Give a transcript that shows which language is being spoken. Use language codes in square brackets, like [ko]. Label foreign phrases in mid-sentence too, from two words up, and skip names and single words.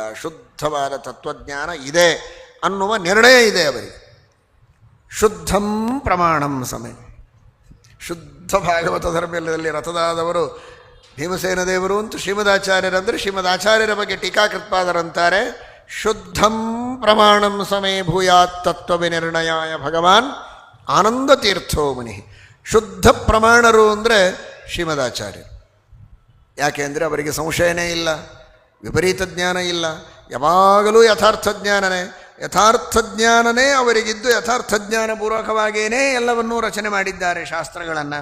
[kn] ಶುದ್ಧವಾದ ತತ್ವಜ್ಞಾನ ಇದೆ ಅನ್ನುವ ನಿರ್ಣಯ ಇದೆ ಅವರಿಗೆ. [sa] ಶುದ್ಧಂ ಪ್ರಮಾಣಂ ಸಮೆ. [kn] ಶುದ್ಧ ಭಾಗವತ ಧರ್ಮದಲ್ಲಿ ರಥದಾದವರು ಭೀಮಸೇನ ದೇವರು ಅಂತ ಶ್ರೀಮದಾಚಾರ್ಯರಂದರೆ ಶ್ರೀಮದಾಚಾರ್ಯರ ಬಗ್ಗೆ ಟೀಕಾಕೃತ್ಪಾದರಂತಾರೆ, [sa] ಶುದ್ಧಂ ಪ್ರಮಾಣಂ ಸಮೇ ಭೂಯಾತ್ ತತ್ವ ವಿನಿರ್ಣಯಾಯ ಭಗವಾನ್ ಆನಂದ ತೀರ್ಥೋ ಮುನಿ. [kn] ಶುದ್ಧ ಪ್ರಮಾಣರು ಅಂದರೆ ಶ್ರೀಮದಾಚಾರ್ಯರು. ಯಾಕೆ ಅಂದರೆ ಅವರಿಗೆ ಸಂಶಯನೇ ಇಲ್ಲ, ವಿಪರೀತ ಜ್ಞಾನ ಇಲ್ಲ, ಯಾವಾಗಲೂ ಯಥಾರ್ಥ ಜ್ಞಾನನೇ. ಯಥಾರ್ಥ ಜ್ಞಾನನೇ ಅವರಿಗಿದ್ದು ಯಥಾರ್ಥ ಜ್ಞಾನಪೂರ್ವಕವಾಗಿಯೇ ಎಲ್ಲವನ್ನೂ ರಚನೆ ಮಾಡಿದ್ದಾರೆ ಶಾಸ್ತ್ರಗಳನ್ನು.